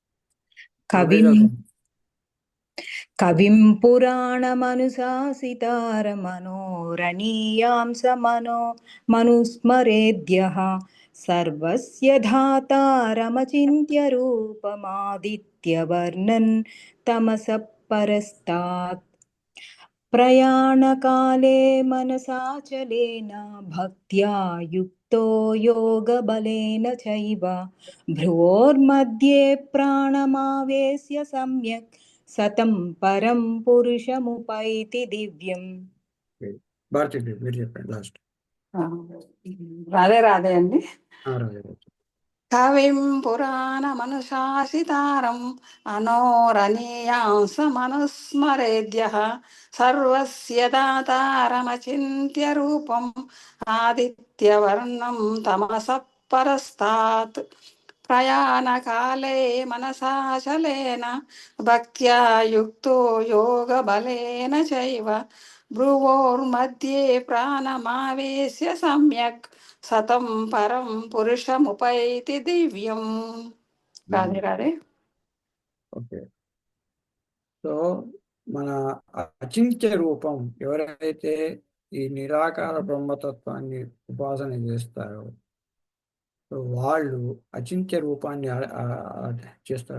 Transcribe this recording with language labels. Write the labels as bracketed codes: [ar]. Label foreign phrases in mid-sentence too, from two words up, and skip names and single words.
[sa] కవిం పురాణమనుశాసితారమనోరణీయాం మనుస్మరేద్యః సర్వస్య ధాతారమచింత్య రూపమాదిత్యవర్ణన్ తమసః పరస్తాత్ ప్రయాణకాలే మనసాచలేన భక్త్యా యుక్తో యోగబలేన చైవ భ్రువోర్मध्ये ప్రాణమావేశ్య సమ్యక్ సతం పరం పురుషముపైతి దివ్యం. [te] భారతి మీరు చెప్పండి లాస్ట్. రాధే రాధే అండి. [sa] కవిం పురాణమనుశాసితారం అనోరణీయాం సమనుస్మరేద్యః సర్వస్య దాతారమచింత్య రూపం ఆదిత్యవర్ణం తమసః పరస్తాత్ ప్రయాణకాలే మనసాచలేన భక్త్యా యుక్తో యోగబలేన చైవ భ్రువోర్मध्ये ప్రాణమావేశ్య సమ్యక్ సతం పరం పురుషముపైతి దివ్యం. [te] రాధే రాధే. ఓకే. సో మన అచింత్య రూపం ఎవరైతే ఈ నిరాకార బ్రహ్మతత్వాన్ని ఉపాసన చేస్తారో వాళ్ళు అచింత్య రూపాన్ని చేస్తారు.